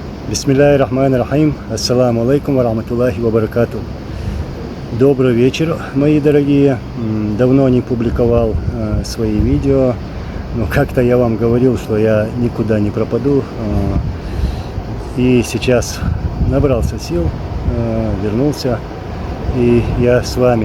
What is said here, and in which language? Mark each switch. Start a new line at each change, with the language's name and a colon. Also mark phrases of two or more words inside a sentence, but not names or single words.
Arabic: بسم الله الرحمن الرحيم. السلام عليكم ورحمة الله وبركاته.
Russian: Добрый вечер, мои дорогие. Давно не публиковал свои видео, но как-то я вам говорил, что я никуда не пропаду. И сейчас набрался сил, вернулся, и я с вами.